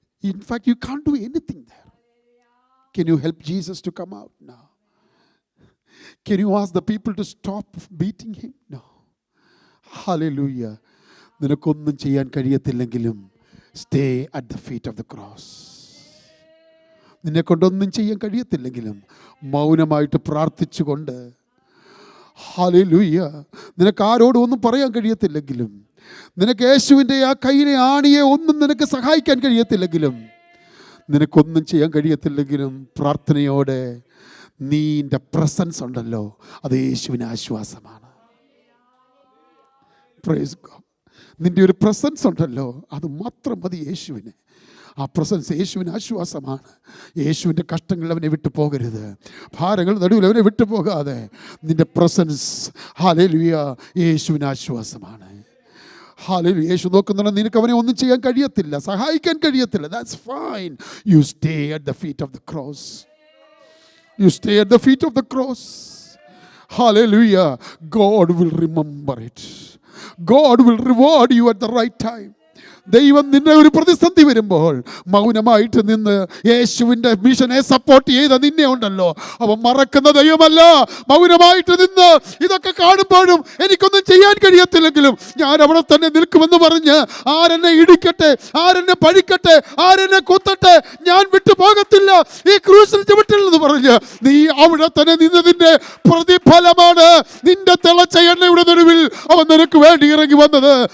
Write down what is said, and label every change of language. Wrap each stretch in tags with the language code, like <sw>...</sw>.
<en>In fact, you can't do anything there. Can you help Jesus to come out? No. Can you ask the people to stop beating him? No. Hallelujah.</en> <ml>നിനക്കൊന്നും ചെയ്യാൻ കഴിയത്തില്ലെങ്കിലും</ml> <en>stay at the feet of the cross.</en> <ml>നിന്നെ കൊണ്ടൊന്നും ചെയ്യാൻ കഴിയത്തില്ലെങ്കിലും മൗനമായിട്ട് പ്രാർത്ഥിച്ചുകൊണ്ട്, hallelujah, നിനക്ക് ആരോടും ഒന്നും പറയാൻ കഴിയത്തില്ലെങ്കിലും, നിനക്ക് യേശുവിൻ്റെ ആ കയ്യിലെ ആണിയെ ഒന്നും നിനക്ക് സഹായിക്കാൻ കഴിയത്തില്ലെങ്കിലും, നിനക്കൊന്നും ചെയ്യാൻ കഴിയത്തില്ലെങ്കിലും പ്രാർത്ഥനയോടെ നിൻ്റെ പ്രസൻസ് ഉണ്ടല്ലോ, അത് യേശുവിന് ആശ്വാസമാണ്. Praise God. നിൻ്റെ ഒരു പ്രസൻസ് ഉണ്ടല്ലോ, അത് മാത്രം മതി യേശുവിന്. ആ പ്രസൻസ് യേശുവിന് ആശ്വാസമാണ്. യേശുവിൻ്റെ കഷ്ടങ്ങൾ അവനെ വിട്ടു പോകരുത്, ഭാരങ്ങൾ നടുവിൽ അവനെ വിട്ടു പോകാതെ നിൻ്റെ പ്രസൻസ്, ഹല്ലേലൂയ, യേശുവിന് ആശ്വാസമാണ്. ഹല്ലേലൂയ. യേശു നോക്കുന്നുണ്ട്, നിനക്ക് അവനെ ഒന്നും ചെയ്യാൻ കഴിയത്തില്ല, സഹായിക്കാൻ കഴിയത്തില്ല. That's fine. You stay at the feet of the cross.</ml> <en>You stay at the feet of the cross. Hallelujah. God will remember it. God will reward you at the right time.</en> <ml>ദൈവം നിന്നെ ഒരു പ്രതിസന്ധി വരുമ്പോൾ മൗനമായിട്ട് നിന്ന് യേശുവിൻ്റെ മിഷനെ support ചെയ്ത നിന്നെ ഉണ്ടല്ലോ, അവൻ മറക്കുന്ന ദൈവമല്ല. മൗനമായിട്ട് നിന്ന് ഇതൊക്കെ കാണുമ്പോഴും എനിക്കൊന്നും ചെയ്യാൻ കഴിയത്തില്ലെങ്കിലും ഞാൻ അവിടെ തന്നെ നിൽക്കുമെന്ന് പറഞ്ഞ്, ആരെന്നെ ഇടിക്കട്ടെ, ആരെന്നെ പഴിക്കട്ടെ, ആരെന്നെ കുത്തട്ടെ, ഞാൻ വിട്ടു പോകത്തില്ല ഈ ക്രൂശിൽ ചുവട്ടില്ലെന്ന് പറഞ്ഞ് നീ അവിടെ തന്നെ നിന്നതിൻ്റെ പ്രതിഫലമാണ് നിന്റെ തിളച്ച എണ്ണയുടെ നടുവിൽ അവൻ നിനക്ക് വേണ്ടി ഇറങ്ങി വന്നത്.</ml>